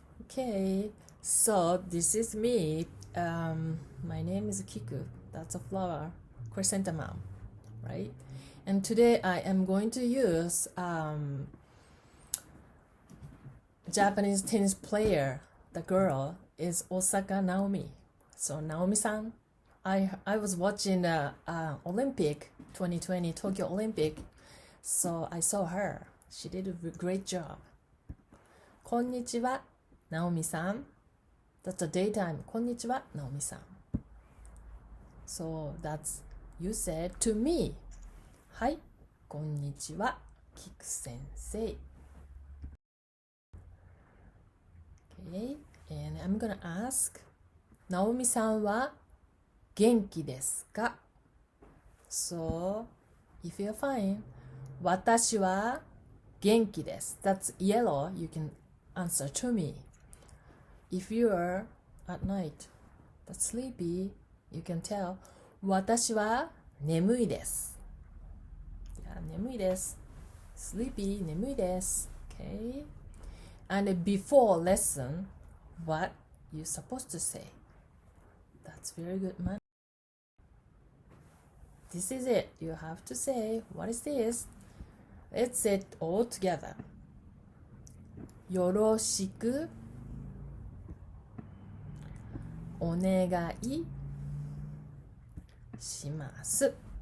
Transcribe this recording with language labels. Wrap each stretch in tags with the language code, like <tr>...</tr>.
<en>Okay So this is me my name is Kiku That's a flower chrysanthemum right And today I am going to use Japanese tennis player, the girl, is Osaka Naomi. So Naomi-san, I was watching the Olympic 2020 Tokyo Olympic, so I saw her. She did a great job.</en> <ja>こんにちは、</ja> <en>Naomi san. That's a daytime.</en> <ja>こんにちは、Naomi san.</ja> <en>So that's you said to me.</en> <ja>はい、こんにちは、キク先生.</ja> <en>Okay, and I'm gonna ask, Naomi san</en> <ja>は元気ですか?</ja> <en>So, if you're fine,</en> <ja>私は元気です.</ja> <en>That's yellow. You can answer to me. If you're at night, that's sleepy, you can tell,</en> <ja>私は眠いです. Yeah, 眠いです.</ja> <en>Sleepy,</en> <ja>眠いです.</ja> <en>Okay. And before lesson, what you supposed to say? That's very good, man. This is it. You have to say, what is this? Let's say it all together.</en> <ja>よろしくお願いします.</ja>